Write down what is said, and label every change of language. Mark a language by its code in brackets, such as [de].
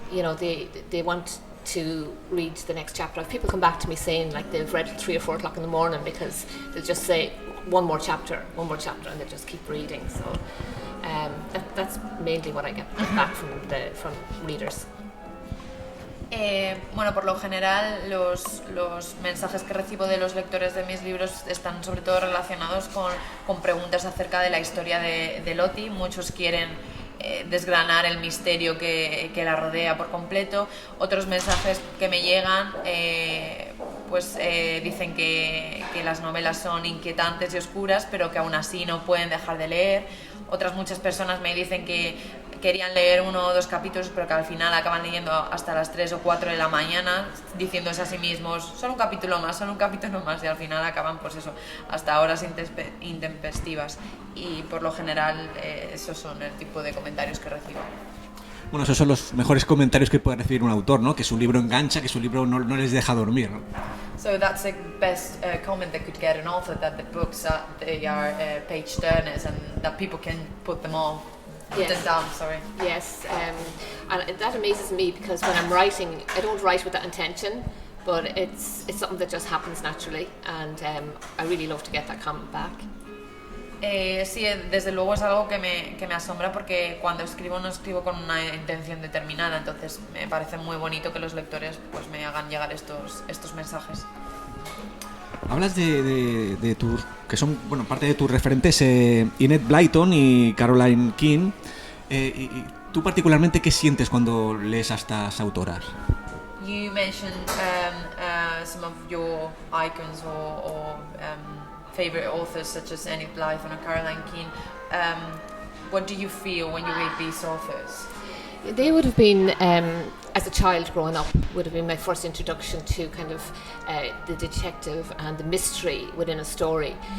[en] You know, they want to read the next chapter. People come back to me saying like they've read at 3 or 4 o'clock in the morning, because they'll just say one more chapter, and they just keep reading. So that's mainly what I get back from readers. [es] Bueno, por lo general los mensajes que recibo de los lectores de mis libros están sobre todo relacionados con preguntas acerca de la historia de Lottie. Muchos quieren desgranar el misterio que la rodea por completo. Otros mensajes que me llegan dicen que las novelas son inquietantes y oscuras, pero que aún así no pueden dejar de leer. Otras muchas personas me dicen que querían leer 1 o 2 capítulos, pero que al final acaban leyendo hasta las 3 o 4 de la mañana, diciéndose a sí mismos, solo un capítulo más, y al final acaban pues eso, hasta horas intempestivas. Y por lo general esos son el tipo de comentarios que recibo. Bueno, esos son los mejores comentarios que puede recibir un autor, ¿no? Que su libro engancha, que su libro no les deja dormir, ¿no? [en] So that's the best comment that could get an author, that the books they are page turners and that people can put them down. Yes, and that amazes me, because when I'm writing, I don't write with that intention, but it's something that just happens naturally, and I really love to get that comment back. [es] Sí, desde luego es algo que me asombra, porque cuando escribo no escribo con una intención determinada, entonces me parece muy bonito que los lectores pues me hagan llegar estos mensajes. Hablas de tus, que son, bueno, parte de tus referentes, Enid Blyton y Caroline King. Y tú particularmente, ¿qué sientes cuando lees a estas autoras? [en] You mentioned some of your icons or favorite authors such as Enid Blyton or Caroline King. What do you feel when you read these authors? They would have been, as a child growing up, would have been my first introduction to kind of the detective and the mystery within a story.